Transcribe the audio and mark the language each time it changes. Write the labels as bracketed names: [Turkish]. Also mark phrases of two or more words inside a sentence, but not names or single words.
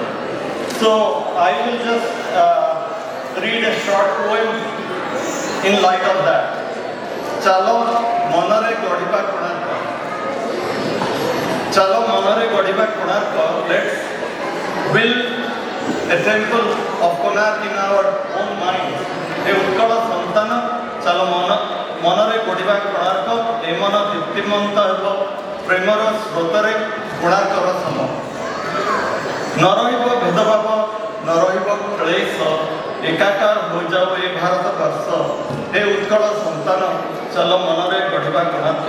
[English] So I will just read a short poem in light of that. [Odia] ଚାଲ ମନରେ ଗଢିବା କୋଣାର୍କ. ଚାଲ ମନରେ ଗଢିବା କୋଣାର୍କ. [English] Let's build a temple of Konark in our own minds. [Odia] ଏ ଉତ୍କଳ ସନ୍ତାନ, ଚାଲ ମନରେ ଗଢିବା କୋଣାର୍କ, ଏମନ ଦୀପ୍ତିମନ୍ତ ହେବ, ପ୍ରେମର ସ୍ରୋତରେ, କୋଣାର୍କର ସମ. ନରହିବ ଭେଦଭାବ, ନରହିବ କ୍ଳେଶ, ଏକାକାର ହୋଇଯାଅ ଏ ଭାରତ ବର୍ଷ, ଏ ଉତ୍କଳ ସନ୍ତାନ, ଚାଲ ମନରେ ଗଢିବା କୋଣାର୍କ.